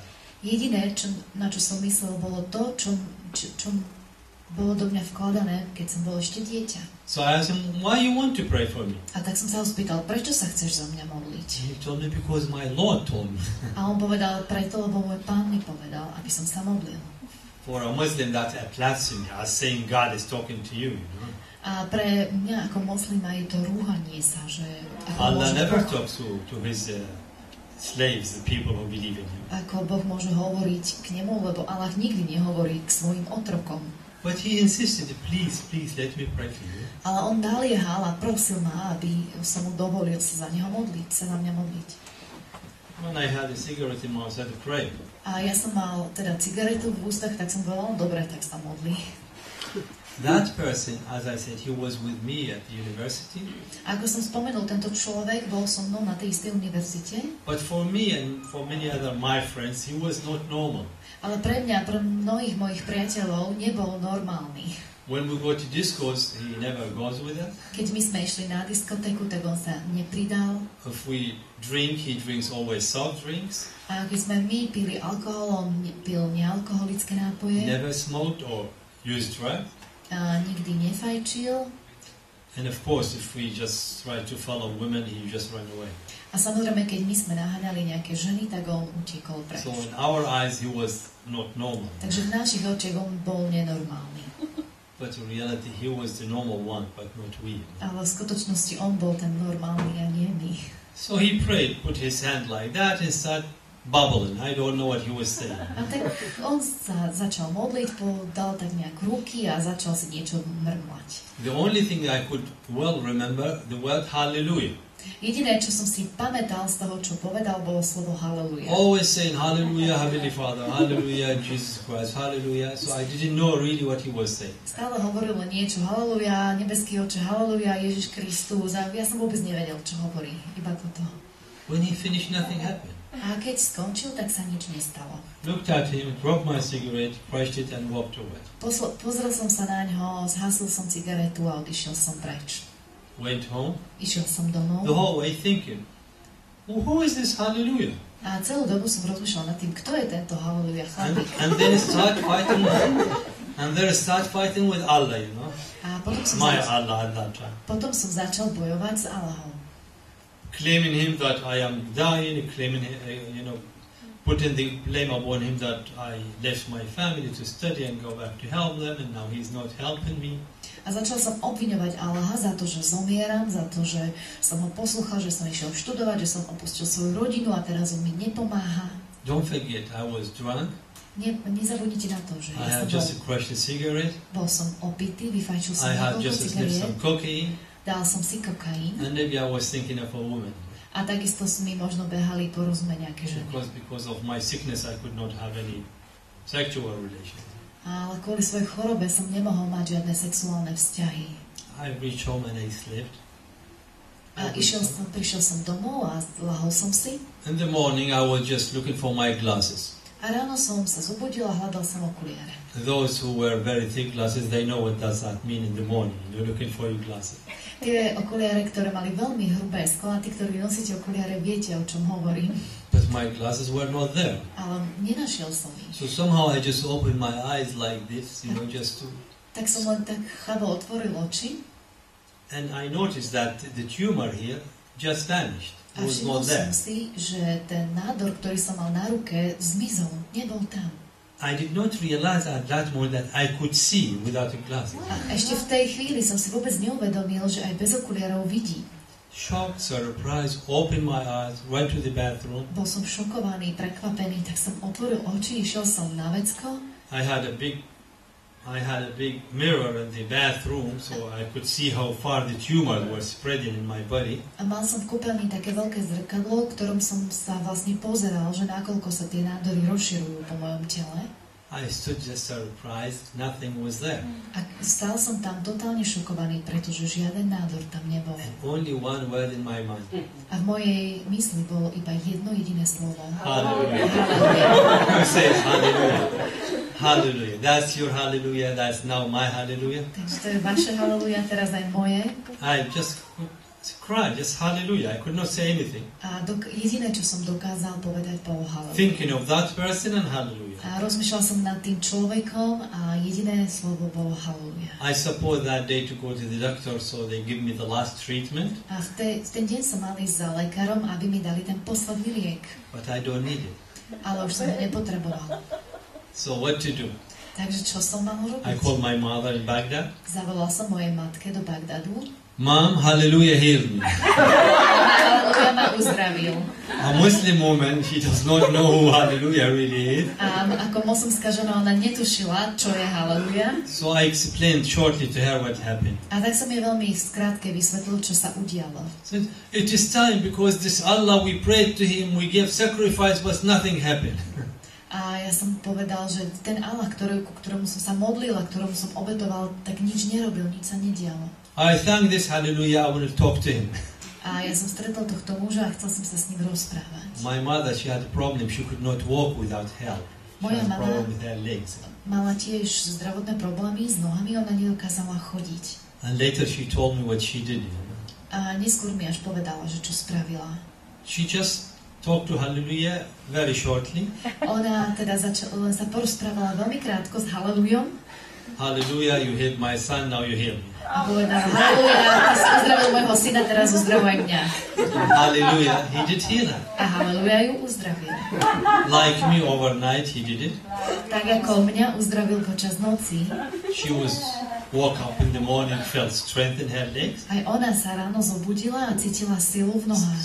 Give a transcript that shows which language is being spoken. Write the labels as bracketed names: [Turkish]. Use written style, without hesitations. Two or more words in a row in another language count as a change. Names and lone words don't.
[Slovak] Jediné, na čo som myslel, bolo to, čo bolo do mňa vkladané, keď som bol ešte dieťa. [English] So I asked him, why you want to pray for me? [Slovak] A tak som sa ho spýtal, prečo sa chceš za mňa modliť? [English] He told me, because my Lord told me. [Slovak] A on povedal, preto, lebo môj Pán mi povedal, aby som sa modlil. [English] For a Muslim, that's a blasphemy, as saying God is talking to you. You know? [Slovak] A pre mňa ako moslima je to rúhanie sa, že [English] Allah never talks to his slaves, the people who believe in him. [Slovak] Ako Boh môže hovoriť k nemu, lebo Allah nikdy nehovorí k svojim otrokom. [English] But he insisted, please, let me pray for you. [Slovak] Ale on naliehal a prosil ma, aby som mu dovolil sa za neho modliť, sa na mňa modliť. [English] When I had a cigarette in my mouth, I had to pray. [Slovak] A ja som mal teda cigaretu v ústach, tak som povedal, dobre, tak sa modli. [English] That person, as I said, he was with me at the university. [Slovak] Ako som spomenul, tento človek bol so mnou na tej istej univerzite. [English] But for me and for many other my friends, he was not normal. [Slovak] Ale pre mňa, pre mnohých mojich priateľov nebol normálny. [English] When we go to discos, he never goes with us. [Slovak] Keď my sme išli na diskotéku, tak on sa nepridal. [English] If we drink, he drinks always soft drinks. [Slovak] A keď sme my pili alkohol, on pil nealkoholické nápoje. [English] Never smoked or used drugs. [Slovak] A nikdy nefajčil. [English] And of course, if we just try to follow women, he just ran away. [Slovak] A samozrejme, keď my sme naháňali nejaké ženy, tak on utekol preč. [English] So in our eyes, he was not normal. [Slovak] Takže v našich očiach on bol nenormálny. [English] But in reality, he was the normal one, but not we. [Slovak] Ale v skutočnosti on bol ten normálny a nie my. [English] So he prayed, put his hand like that and started bubbling. I don't know what he was saying. [Slovak] A tak on sa začal modliť, dal tak nejak ruky a začal si niečo mrmlať. [English] The only thing I could well remember, the word hallelujah. [Slovak] Jediné, čo som si pamätal z toho, čo povedal, bolo slovo hallelujah. [English] Always saying hallelujah, Heavenly Father, hallelujah, Jesus Christ, hallelujah. So I didn't know really what he was saying. [Slovak] Stále hovoril len niečo, hallelujah, nebeský oče, hallelujah, Ježiš Kristus. A ja som vôbec nevedel, čo hovorí, iba toto. [English] When he finished, nothing happened. [Slovak] A keď skončil, tak sa nič nestalo. [English] Looked at him, dropped my cigarette, crushed it and walked away. [Slovak] Pozrel som sa na ňo, zhasil som cigaretu a odišiel som preč. [English] Went home. [Slovak] Išiel som domov. [English] The whole way thinking, well, who is this hallelujah? [Slovak] A celú dobu som rozmýšľal nad tým, kto je tento hallelujah chlapík. [English] And then start fighting with Allah, you know. [Slovak] A [English] Allah at that time. [Slovak] Potom som začal bojovať s Allahom. [English] Claiming him that I am dying, claiming, putting the blame upon him that I left my family to study and go back to help them, and now he's not helping me. [Slovak] A začal som obviňovať Allaha za to, že zomieram, za to, že som ho poslúchal, že som išiel študovať, že som opustil svoju rodinu a teraz on mi nepomáha. [English] Don't forget, I was drunk. [Slovak] Nezabudnite na to, že [English] I had just crushed a cigarette. [Slovak] Bol som opitý, vyfajčil som niekoľko cigariet. [English] Some cocaine. [Slovak] Dal som si kokain. [English] And maybe I was thinking of a woman. [Slovak] A takisto mi možno behali po rozume nejaké ženy. [English] Because of my sickness I could not have any sexual relations. [Slovak] Ale kvôli svojej chorobe som nemohol mať žiadne sexuálne vzťahy. [English] I reached home and I slept. [Slovak] A prišiel som domov a lahol som si. [English] In the morning I was just looking for my glasses. [Slovak] A ráno som sa zobudil a hľadal som okuliare. [English] Those who wear very thick glasses, they know what does that mean in the morning. You're looking for your glasses. [Slovak] Tie okuliare, ktoré mali veľmi hrubé skla, tí, ktorí nosíte okuliare, viete, o čom hovorím. [English] But my glasses were not there. [Slovak] Ale nenašiel som ich. [English] So somehow I just opened my eyes like this, just to... [Slovak] Tak som len tak chabo otvoril oči. [English] And I noticed that the tumor here just vanished. [Slovak] A všimol som si, že ten nádor, ktorý som mal na ruke, zmizol. Nebol tam. [English] I did not realize at that moment that I could see without a glasses. [Slovak] A ešte v tej chvíli som si vôbec neuvedomil, že aj bez okuliarov vidí. [English] Shocked, surprised, opened my eyes, went to the bathroom. [Slovak] Bol som šokovaný, prekvapený, tak som otvoril oči, išiel som na vecko. [English] I had a big mirror in the bathroom, so I could see how far the tumor was spreading in my body. [Slovak] A mal som v kúpeľni také veľké zrkadlo, v ktorom som sa vlastne pozeral, že nakoľko sa tie nádory rozširujú po mojom tele. [English] I stood just surprised, nothing was there. [Slovak] A stál som tam totálne šokovaný, pretože žiaden nádor tam nebol. [English] And only one word in my mind. [Slovak] A v mojej mysli bolo iba jedno jediné slovo. [English] Hallelujah. [Slovak] Hallelujah. [English] You say hallelujah. Hallelujah. That's your hallelujah. That's now my hallelujah. [Slovak] Takže to je vaše haleluja, teraz aj moje. [English] I just cried, just hallelujah. I could not say anything. [Slovak] A jediné, čo som dokázal povedať, bolo haleluja. [English] Thinking of that person and hallelujah. [Slovak] A rozmýšľal som nad tým človekom a jediné slovo bolo haleluja. [English] I suppose that day to go to the doctor, so they give me the last treatment. [Slovak] A v ten deň som mal ísť za lekárom, aby mi dali ten posledný liek. [English] But I don't need it. [Slovak] Ale už som ho nepotreboval. [English] So what to do? [Slovak] Takže čo som mal robiť? [English] I called my mother in Baghdad. [Slovak] Zavolal som mojej matke do Bagdadu. [English] Mom, hallelujah, heal me. [Slovak] Haleluja ma uzdravil. [English] A Muslim woman, she does not know who hallelujah really is. [Slovak] A ako moslimská žena, ona netušila, čo je haleluja. [English] So I explained shortly to her what happened. [Slovak] A tak som jej veľmi skrátke vysvetlil, čo sa udialo. [English] So it is time because this Allah, we prayed to him, we gave sacrifice, but nothing happened. [Slovak] A ja som povedal, že ten Allah, ku ktorému som sa modlil a ktorému som obetoval, tak nič nerobil, nič sa nedialo. [English] I thank this hallelujah, I want to talk to him. [Slovak] A ja som stretol tohto muža a chcel som sa s ním rozprávať. [English] My mother, she had a problem, she could not walk without help. She [Slovak] Moja [English] had a [Slovak] mama [English] problem with her legs. [Slovak] mala tiež zdravotné problémy s nohami, ona nedokázala chodiť. [English] And later she told me what she did. [Slovak] A neskôr mi až povedala, že čo spravila. [English] She just talked to hallelujah very shortly. [Slovak] Ona teda len sa porozprávala veľmi krátko s halelujom. [English] Hallelujah, you healed my son, now you heal me. [Slovak] A povedala, haleluja, ty si uzdravil môjho syna, teraz uzdravuj mňa. [English] Hallelujah, he did heal her. [Slovak] A haleluja ju uzdravil. [English] Like me overnight, he did it. [Slovak] Tak ako mňa uzdravil počas noci, [English] She woke up in the morning, felt strength in her legs, [Slovak] aj ona sa ráno zobudila a cítila silu v nohách.